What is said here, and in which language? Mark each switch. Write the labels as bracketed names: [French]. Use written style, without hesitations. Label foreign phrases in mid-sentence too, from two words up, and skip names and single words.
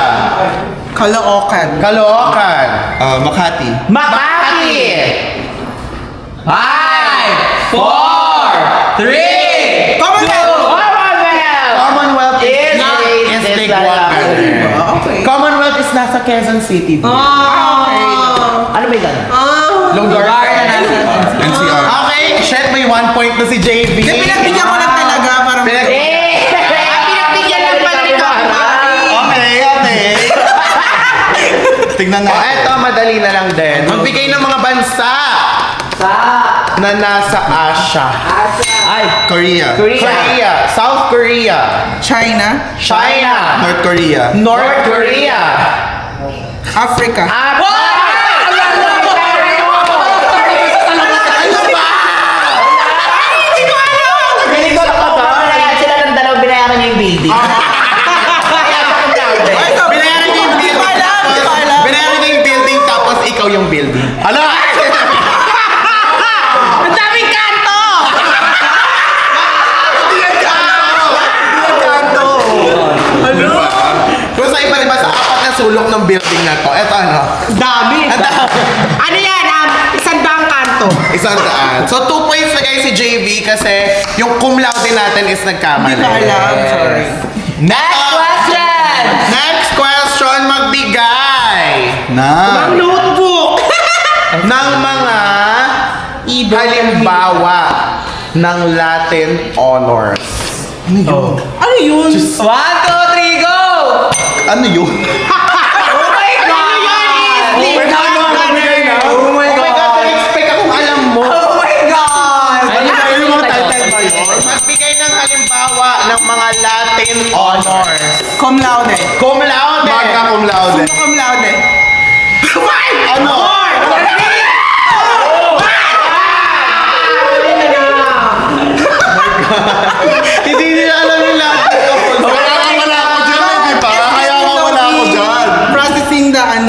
[Filipino] Caloocan. Caloocan. Makati. Makati. 5, 4, 3, Commonwealth. Commonwealth is Is big Ligwa. one. Okay. Commonwealth is nasa Quezon City. Ano ba yun? Lugar na nasa. NCR. Okay, shit, may 1 point na si JB. Hindi, pinagbigyan ko lang talaga para Pinagbigyan lang pala ni Kapipara. Okay. Tignan na. Eto, madali na lang din. Magbigay ng mga bansa na nasa Asia. Ay, Korea. Korea, South Korea, China. China, North Korea. North Korea, Africa. Hindi ko alam ba? Kaya sila ng dalaw binayaran niya yung building. Kaya sa akin daw, eh. Ay, sabi- Binayaran niya yung building. Hindi ko alam, hindi ko alam. Binayaran niya yung building tapos ikaw yung building. Ala! Ang daming kanto! Kung sa iba-iba sa 4 na sulok ng building na to, eto ano? Dami. Ang dami. Ano yan? Isang daang kanto. Isang daan. So 2 points na guys si JV kasi yung [Latin] cum laude [Filipino] natin is nagkamali. Hindi ko alam. Sorry. [English] Next question! Next question, [Filipino] magbigay Na. Notebook. ng mga halimbawa ng [English] Latin honors. [Filipino] Ano yun? 1, 2, 3, go! Ano yun? [English] Oh my God! Oh my God, [Filipino] na-expect akong alam mo. [English] Oh my God! [Filipino] Ano yung mga title ba yun? Magbigay ng halimbawa ng mga [English] Latin honors. [Latin] Cum laude. Cum laude. Magna cum laude. Summa cum laude. [Filipino] Ano? Hindi nila alam yung [English] Latin honors. [Filipino] Wala ako dyan, di ba? Kaya nga wala ako dyan. [English] Processing the ano,